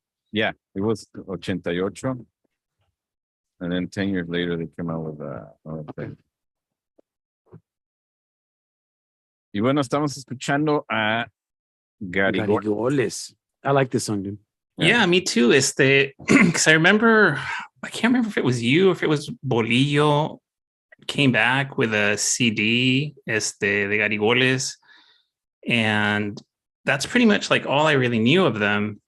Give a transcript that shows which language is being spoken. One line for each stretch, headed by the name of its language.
English: Yeah, it was 88. And then 10 years later, they came out with another thing.
Spanish: Y bueno, estamos escuchando a
English: Garigoles. I like this song, dude. Yeah, me too. Because I remember, I can't remember if it was you or if it was Bolillo came back with a CD, de Garigoles, and that's pretty much like all I really knew of them.